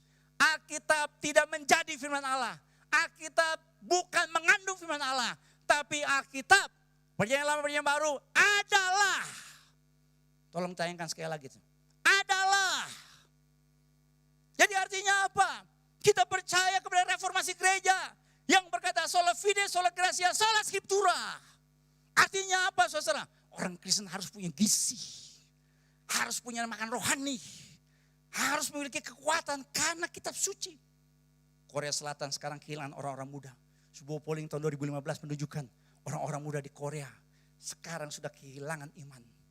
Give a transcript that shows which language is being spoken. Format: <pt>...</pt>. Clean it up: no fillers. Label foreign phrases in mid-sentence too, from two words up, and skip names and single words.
<id>Alkitab tidak menjadi firman Allah. Alkitab bukan mengandung firman Allah, tapi Alkitab perjanjian lama perjanjian baru adalah, tolong tayangkan sekali lagi, adalah. Jadi artinya apa? Kita percaya kepada reformasi gereja yang berkata</id> <la>sola fide, sola gratia, sola scriptura.</la> <id>Artinya apa saudara? Orang Kristen harus punya gizi. Harus punya makan rohani. Harus memiliki kekuatan karena kitab suci. Korea Selatan sekarang kehilangan orang-orang muda. Sebuah polling tahun 2015 menunjukkan orang-orang muda di Korea sekarang sudah kehilangan iman.</id>